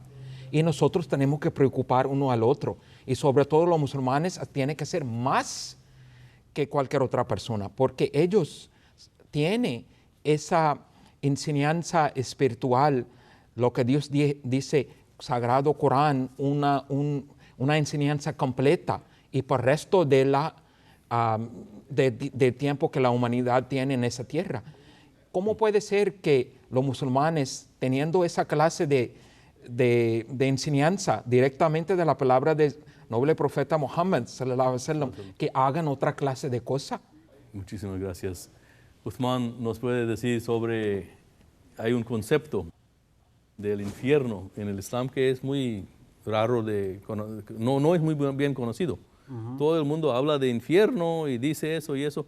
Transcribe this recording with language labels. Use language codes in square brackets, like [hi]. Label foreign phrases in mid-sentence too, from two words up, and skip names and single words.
[es] Y nosotros tenemos que preocupar uno al otro. Y sobre todo los musulmanes tienen que ser más que cualquier otra persona, porque ellos tienen esa enseñanza espiritual, lo que Dios dice, Sagrado Corán, una enseñanza completa, y por el resto del tiempo que la humanidad tiene en esa tierra. ¿Cómo puede ser que los musulmanes, teniendo esa clase de de enseñanza directamente de la palabra del noble profeta Muhammad, [ar] صلى الله عليه وسلم, [es] que hagan otra clase de cosa. Muchísimas gracias. Uthman nos puede decir sobre, hay un concepto del infierno en el Islam que es muy raro, no es muy bien conocido. Todo el mundo habla de infierno y dice eso y eso.